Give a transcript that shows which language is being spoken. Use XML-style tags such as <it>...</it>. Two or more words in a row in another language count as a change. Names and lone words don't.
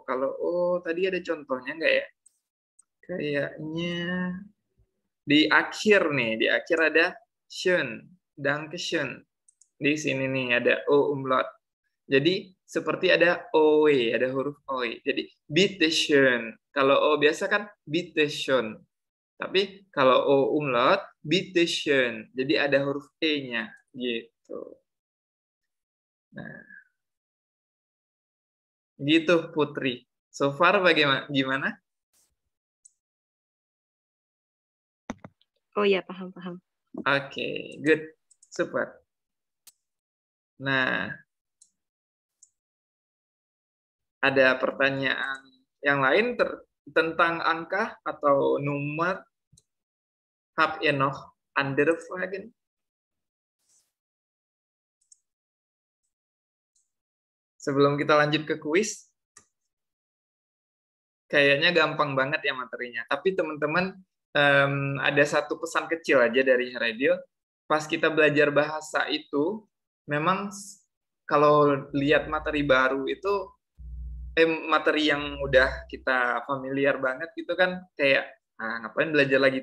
<id>Kalau O tadi ada contohnya nggak ya? Kayaknya di akhir nih, di akhir ada</id> <de>schön, Dankeschön.</de> <id>Di sini nih ada O umlaut. Jadi seperti ada OE, ada huruf OE. Jadi</id> <de>bitte schön.</de> <id>Kalau O biasa kan</id> <de>bitte schön.</de> <id>Tapi kalau O umlaut,</id> <de>bitte schön.</de> <id>Jadi ada huruf E-nya gitu. Nah, gitu Putri.</id> <en>So far</en> <id>bagaimana? Gimana? Oh ya, paham. Oke, good. Super. Nah, ada pertanyaan yang lain tentang angka atau nomor?</id> <de>Habt ihr noch andere Fragen?</de> <id>Sebelum kita lanjut ke kuis, kayaknya gampang banget ya materinya. Tapi teman-teman, ada satu pesan kecil aja dari Heredil. Pas kita belajar bahasa itu, memang kalau lihat materi baru itu, materi yang udah kita familiar banget gitu kan, kayak ngapain belajar lagi.</id>